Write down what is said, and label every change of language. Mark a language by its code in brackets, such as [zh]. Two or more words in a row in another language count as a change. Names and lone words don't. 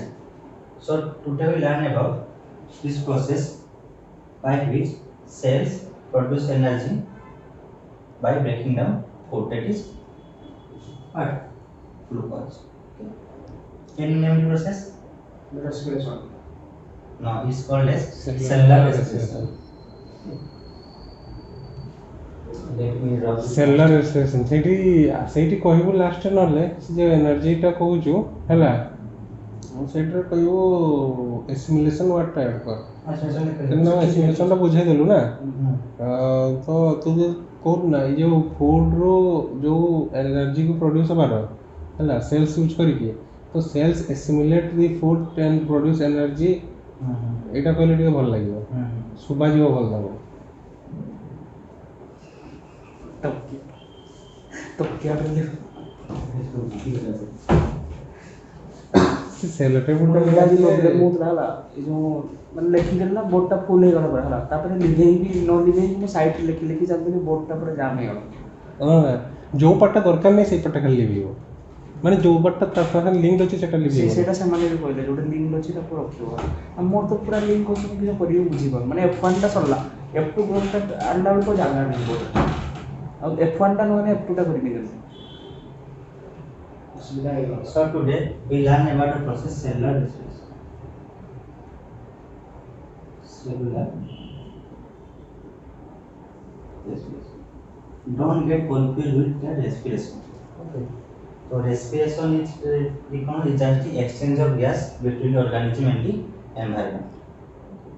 [en] So today we learn about this process by which cells produce energy by breaking down food, that is what? Glucose. Can you name the process? respiration No, it's called as cellular respiration. Let me rub it. cellular respiration [or] ସେଇଠି କହିବୁ ଲାଷ୍ଟ ନହେଲେ ସେ ଯୋଉ ଏନର୍ଜିଟା କହୁଛୁ ହେଲା ସେଇଟାରେ କହିବୁ ଏସିମିଲେସନ୍ ୱାର୍ଡଟା ଆଡ୍ କର କିନ୍ତୁ ଏସିମିଲେସନ୍ଟା ବୁଝେଇ ଦେଲୁ ନା ତ ତୁ ଯୋଉ କହୁଛୁ ନା ଏଇ ଯୋଉ ଫୁଡ୍ରୁ ଯୋଉ ଏନର୍ଜିକୁ ପ୍ରଡ୍ୟୁସ୍ ହେବାର ହେଲା [en] cells use [or] କରିକି ତ [en] cells assimilate the food and produce energy [or] ଏଇଟା କହିଲେ ଟିକେ ଭଲ ଲାଗିବ ଶୁଭାଯିବ ଭଲ ଲାଗିବ [hi] तो क्या बोले [or] ସେଲଟେ ମୋର ଏଇଟା ବି ପ୍ରୋବ୍ଲେମ ହଉଥିଲା ହେଲା ଏ ଯୋଉ ମାନେ ଲେଖିଦେଲି ନା ବୋର୍ଡଟା ଫୁଲ ହେଇଗଲା ପୁରା ହେଲା ତାପରେ ଲିଭେଇକି ନ ଲିଭେଇକି ମୁଁ ସାଇଡରେ ଲେଖି ଲେଖି ଚାଲିଥିଲି ବୋର୍ଡଟା ପୁରା ଜାମ୍ ହେଇଗଲା ଯୋଉ ପାର୍ଟଟା ଦରକାର ନାହିଁ ସେଇ ପାର୍ଟଟା ଖାଲି ଲିଭିବ ମାନେ ଯୋଉ ପାର୍ଟଟା ତା ସାଙ୍ଗେ ଲିଙ୍କ୍ ଅଛି ସେଟା ଲିଭିବ ସେଇଟା ସେମାନେ ବି କହିଲେ ଯୋଉଟା ଲିଙ୍କ୍ ଅଛି ତାକୁ ରଖିବ ଆଉ ମୋର ତ ପୁରା ଲିଙ୍କ୍ ଅଛି ମୁଁ କିଛି କରିବି ବୁଝିପାରୁନି ମାନେ F1ଟା ସରିଲା F2 ଗ୍ରୁପଟା ଆଣିଲା ବେଳକୁ ଜାଗା ନାହିଁ ବୋର୍ଡ ଆଉ F1ଟା ନହେଲେ F2ଟା କରିବି କେମିତି ଅସୁବିଧା ହେଇଗଲା [en] So today we learn about the process cellular respiration. Cellular respiration. Don't get confused with the respiration. Okay. So respiration is is just the exchange of gas between the organism and the environment.